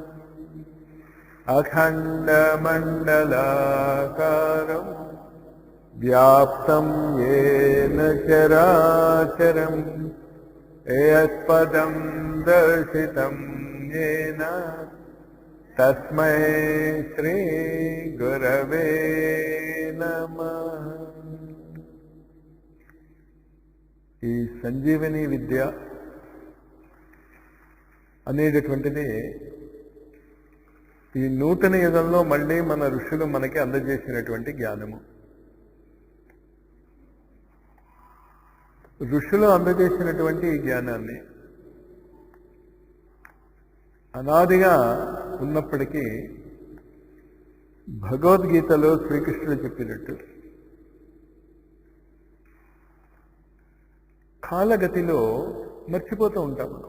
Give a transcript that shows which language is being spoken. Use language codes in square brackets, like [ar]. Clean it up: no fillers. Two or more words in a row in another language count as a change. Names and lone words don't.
[sa] अखण्डमण्डलाकारं व्याप्तं येन चराचरं यत्पदं दर्शितं येन तस्मै श्री गुरवे नमः। [te] ఈ సంజీవని విద్య అనేటటువంటిది ఈ నూతన యుగంలో మళ్ళీ మన ఋషులు మనకి అందజేసినటువంటి జ్ఞానము. ఋషులు అందజేసినటువంటి ఈ జ్ఞానాన్ని అనాదిగా ఉన్నప్పటికీ భగవద్గీతలో శ్రీకృష్ణుడు చెప్పినట్టు కాలగతిలో మర్చిపోతూ ఉంటాం మనం.